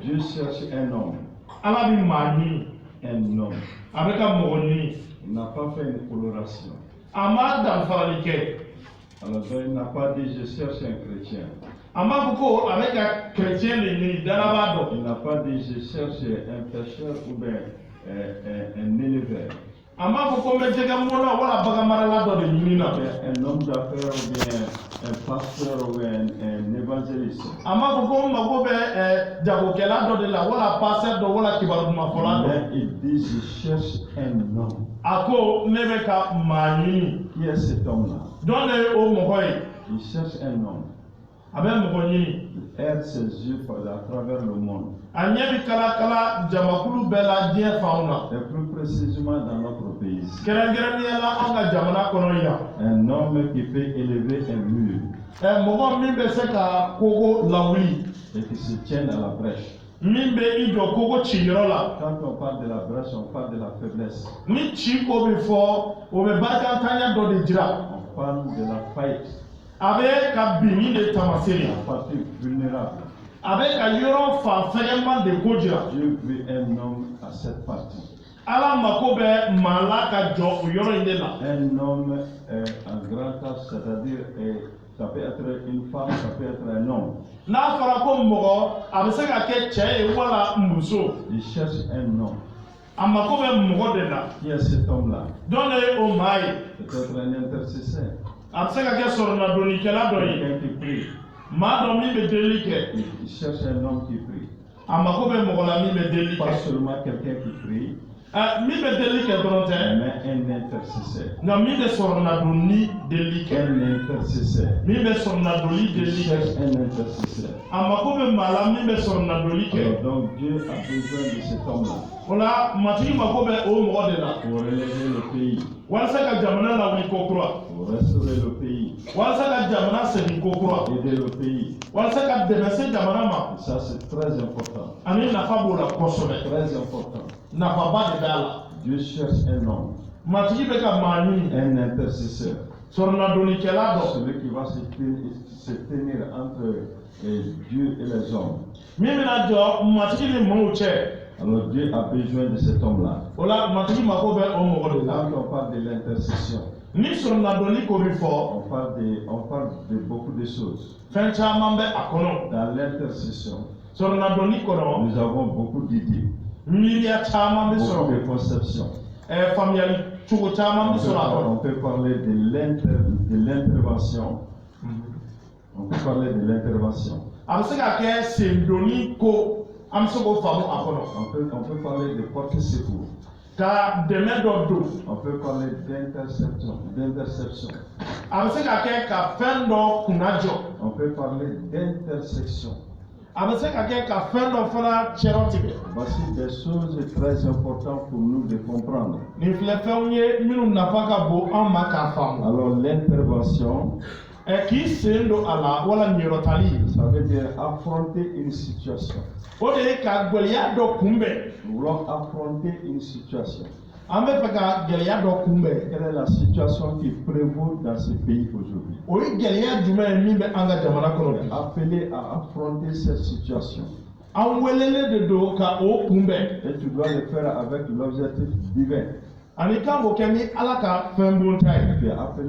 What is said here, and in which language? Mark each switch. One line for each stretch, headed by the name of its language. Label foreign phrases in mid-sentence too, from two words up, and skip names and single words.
French: Dieu cherche un homme.
Bambara: Ala bɛ maa ɲini.
French: Un homme.
Bambara: A bɛ ka mɔgɔ ɲini.
French: Il n'a pas fait une coloration.
Bambara: A ma danfarali kɛ.
French: Alors il n'a pas dit: je cherche un chrétien.
Bambara: A m'a fɔ ko a bɛ ka chrétien de ɲini daraba dɔ.
French: Il n'a pas dit: je cherche un pêcheur ou bien un éleveur.
Bambara: A m'a fɔ ko n bɛ jɛgɛ mɔna wala bagan marala dɔ de ɲini na.
French: Un homme d'affaires ou bien un pasteur ou un évangéliste.
Bambara: A m'a fɔ ko n mago bɛ jagokɛla dɔ de la wala pasteur dɔ wala kibarudumafɔla dɔ.
French: Mais il dit: je cherche un homme.
Bambara: A ko ne bɛ ka maa ɲini.
French: Qui est cet homme-là?
Bambara: Jɔn de ye o mɔgɔ ye?
French: Il cherche un homme.
Bambara: A bɛ mɔgɔ ɲini.
French: Il aide ses yeux à travers le monde.
Bambara: A ɲɛ bɛ kala jamakulu bɛɛ la diɲɛ fanw na.
French: Et plus précisément dans notre pays.
Bambara: Kɛrɛnkɛrɛnnenya la an ka jamana kɔnɔ yan.
French: Un homme qui peut élever un mur.
Bambara: Mɔgɔ min bɛ se ka koko lawuli.
French: Et qui se tienne à la brèche.
Bambara: Min bɛ i jɔ koko ciyɔrɔ la.
French: Quand on parle de la brèche, on parle de la faiblesse.
Bambara: Ni ci ko bɛ fɔ o bɛ barikantanya dɔ de jira.
French: On parle de la faillite.
Bambara: A bɛ ka binni de taamasere.
French: La partie vulnérable.
Bambara: A bɛ ka yɔrɔ fan fɛgɛman de ko jira.
French: Dieu veut un homme à cette partie.
Bambara: Ala mako bɛ maa la ka jɔ o yɔrɔ in de la.
French: Un homme en grand âge, c'est-à-dire ça peut être une femme, ça peut être un homme.
Bambara: N'a fɔra ko mɔgɔ a bɛ se ka kɛ cɛ ye wala muso.
French: Il cherche un homme.
Bambara: A mako bɛ mɔgɔ de la.
French: Qui est cet homme-là?
Bambara: Jɔn de ye o maa ye?
French: Peut-être un intercesseur.
Bambara: A bɛ se ka kɛ sɔrɔnadonnikɛla dɔ ye.
French: Quelqu'un qui prie.
Bambara: Maa dɔ min bɛ deli kɛ.
French: Il cherche un homme qui prie.
Bambara: A mako bɛ mɔgɔ la min bɛ deli
French: Pas
Bambara: kɛ.
French: seulement quelqu'un qui prie.
Bambara: min bɛ deli kɛ dɔrɔn tɛ
French: mais un intercesseur.
Bambara: nka min bɛ sɔrɔ na don ni deli kɛ
French: Un intercesseur.
Bambara: min bɛ sɔrɔ na doli
French: Il
Bambara: deli
French: cherche
Bambara: kɛ
French: un intercesseur.
Bambara: a mako bɛ maa la min bɛ sɔrɔ na doli kɛ
French: Alors donc Dieu a besoin de cet homme-là
Bambara: o la matigi mako bɛ o mɔgɔ de la
French: pour relever le pays,
Bambara: walasa ka jamana lawuli ko kura
French: pour restaurer le pays,
Bambara: walasa ka jamana segin ko kura
French: aider le pays.
Bambara: walasa ka dɛmɛ se jamana ma
French: Et ça c'est très important.
Bambara: ani nafa b'o la kosɛbɛ
French: Très important.
Bambara: nafaba de b'a la
French: Dieu cherche un homme,
Bambara: matigi bɛ ka maa ɲini
French: un intercesseur.
Bambara: sɔrɔnadonikɛla dɔ
French: Celui qui va se tenir entre Dieu et les hommes.
Bambara: min bɛna jɔ matigi ni maaw cɛ
French: Alors Dieu a besoin de cet homme-là.
Bambara: o la matigi mako bɛ o mɔgɔ de la
French: Quand on parle de l'intercession,
Bambara: ni sɔrɔnadoni ko bi fɔ
French: on parle de beaucoup de choses.
Bambara: fɛn caman bɛ a kɔnɔ
French: Dans l'intercession,
Bambara: sɔrɔnadoni kɔnɔ
French: nous avons beaucoup d'idées,
Bambara: miiriya caman bɛ
French: beaucoup
Bambara: sɔrɔ
French: de conceptions.
Bambara: faamuyali cogo caman bɛ sɔrɔ a
French: On
Bambara: kɔnɔ
French: peut parler de l'intervention. On peut parler de l'intervention.
Bambara: a bɛ se ka kɛ sendoni ko an bɛ se k'o faamu a kɔnɔ
French: On peut parler de porte secours.
Bambara: ka dɛmɛ dɔ don
French: On peut parler d'interception.
Bambara: a bɛ se ka kɛ ka fɛn dɔ kunna jɔ
French: On peut parler d'intersection.
Bambara: a bɛ se ka kɛ ka fɛn dɔ fana cɛrɛ tigɛ
French: Voici des choses très importantes pour nous de comprendre.
Bambara: nin filɛ fɛnw ye minnu nafa ka bon an ma k'a faamu
French: Alors l'intervention,
Bambara: k'i sen don a la wala niyɔrɔtali
French: ça veut dire affronter une situation.
Bambara: o de ye ka gɛlɛya dɔ kunbɛn
French: Nous voulons affronter une situation.
Bambara: an bɛ fɛ ka gɛlɛya dɔ kunbɛn
French: Quelle est la situation qui prévaut dans ce pays aujourd'hui?
Bambara: o ye gɛlɛya jumɛn ye min bɛ an ka jamana kɔnɔ bi
French: Appelé à affronter cette situation.
Bambara: an welelen de don ka o kunbɛn
French: Et tu dois le faire avec l'objectif divin.
Bambara: ani kan k'o kɛ ni ala ka fɛn bonta ye
French: Tu es appelé